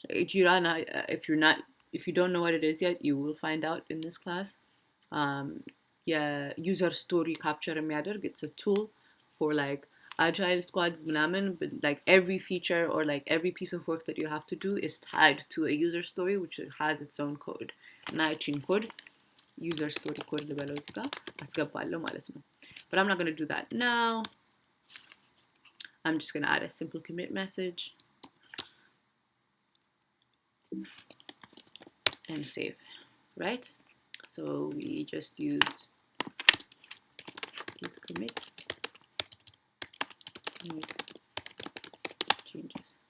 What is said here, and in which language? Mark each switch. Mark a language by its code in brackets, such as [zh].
[en] Jira, if you don't know what it is yet, you will find out in this class. Yeah, user story [am] capture የሚያደርግ, [en] it's a tool for like agile squads ምናምን, but like every feature or like every piece of work that you have to do is tied to a user story which has its own code. [am] እና እቺን code user story code ልበለው እዚህ ጋር አስገባለሁ ማለት ነው. [en] But I'm not going to do that now. I'm just going to add a simple commit message and save, right? So we just used git commit, make changes.